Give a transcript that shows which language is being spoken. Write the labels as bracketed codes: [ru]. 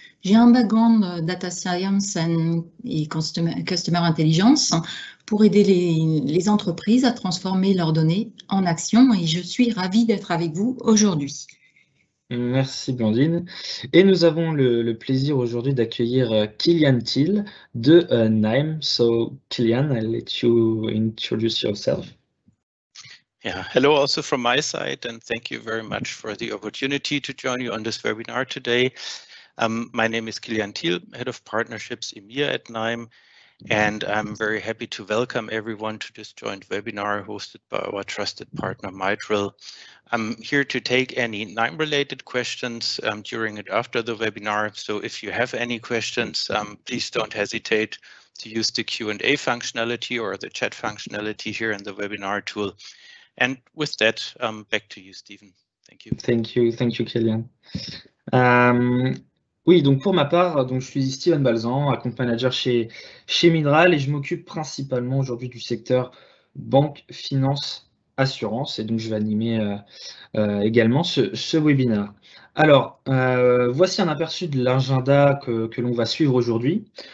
[fr] J'ai un background data science et customer intelligence pour aider les entreprises à transformer leurs données en action et je suis ravie d'être avec vous aujourd'hui. Merci Blandine. Et nous avons le plaisir aujourd'hui d'accueillir Kilian Thiel de Nime. [en] So Kilian, I'll let you introduce yourself. Yeah, hello also from my side, and thank you very much for the opportunity to join you on this webinar today. My name is Kilian Thiel, Head of Partnerships EMEA at Nime, and I'm very happy to welcome everyone to this joint webinar hosted by our trusted partner Mitral. I'm here to take any Nime-related questions during and after the webinar, so if you have any questions, please don't hesitate to use the Q&A functionality or the chat functionality here in the webinar tool. And with that, back to you, Stephen. Thank you. Thank you, Kilian. [fr] Oui, donc pour ma part, donc je suis Steven Balzan, account manager chez Midral et je m'occupe principalement aujourd'hui du secteur banque, finance, assurance et donc je vais animer également ce webinaire. Alors, voici un aperçu de l'agenda que l'on va suivre aujourd'hui.